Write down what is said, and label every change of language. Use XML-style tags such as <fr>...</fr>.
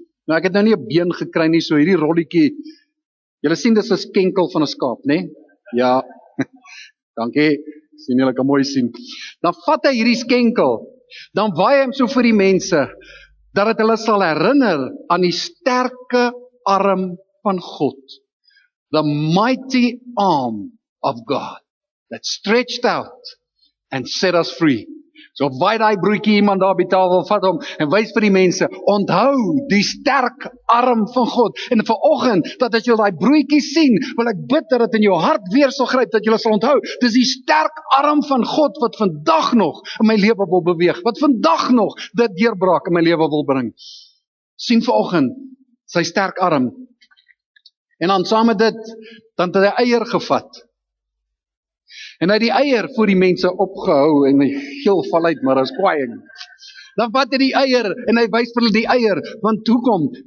<af>Nou ek het nou nie 'n been gekry nie, so hierdie rolletjie. Julle sien dis 'n skenkel van 'n skaap, né? Ja. Dankie. Sien julle kan mooi sien. Dan vat hy hierdie skenkel, dan waai hy hom so vir die mense, dat dit hulle sal herinner aan die sterke arm van God.</af> <en>The mighty arm of God that stretched out and set us free.</en> <af>So waai daai broodjie iemand daar by tafel, vat hom en wys vir die mense, onthou die sterk arm van God. En vanoggend, dat as jy daai broodjie sien, wil ek bid dat dit in jou hart weer sal gryp, dat jy sal onthou, dis die sterk arm van God wat vandag nog in my lewe wil beweeg, wat vandag nog dit deurbraak in my lewe wil bring. Sien vanoggend sy sterk arm. En dan saam met dit, dan het hy eier gevat. En hy het die eier voor die mense opgehou en hy gil val uit, maar as kwaai. Dan vat hy die eier en hy wys vir hulle die eier, want hoekom?</af>